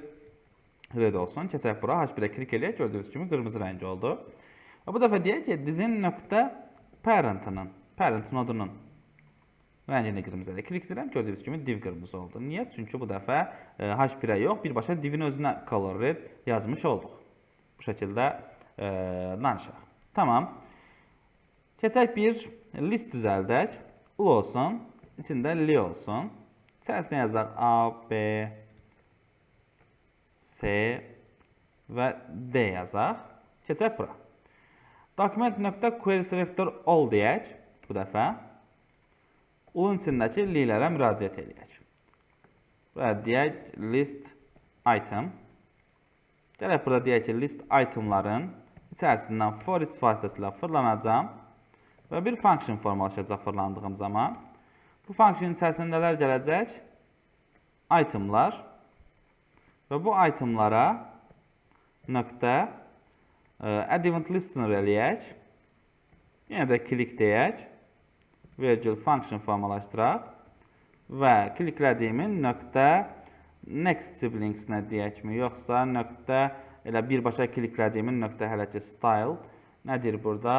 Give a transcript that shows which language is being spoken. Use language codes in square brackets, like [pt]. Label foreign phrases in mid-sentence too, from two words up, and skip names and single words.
[az] Red olsun. Keçək bura. H1'ə klik eləyək. Gördüyünüz kimi qırmızı rəng oldu. Və bu dəfə deyək ki, dizin nöqtə [en] parent nodunun [az] rəngini qırmızı ilə klik edirəm. Gördüyünüz kimi div qırmızı oldu. Niyə? Çünki bu dəfə H1'ə yox, birbaşa divin özünə [en] color red [az] yazmış olduq. Bu şəkildə danışaq. Tamam. Keçək bir list düzəldək. Ul olsun. İçində li olsun. İçərisinə yazaq A, B, C və D yazaq. Keçək bura. [en] Document.query selector all [az] deyək bu dəfə. Ulun içindəki lilərə müraciət edək. Və deyək [en] list item. [az] Gələk burada deyək ki, [en] list itemların [az] içərisindən [en] for each [az] vasitəsilə fırlanacam və bir function formalaşacaq fırlandığım zaman. Bu function içərisində nələr gələcək? Itemlar və bu itemlara nöqtə [en] add event listener [az] eləyək. Yenə də klik deyək. Virgül function formalaşdıraq. Və kliklədiyimi nöqtə [en] next siblingsinə [az] deyəkmi, yoxsa nöqtə elə birbaşa kliklədiyimi nöqtə hələ ki style. Nədir burada?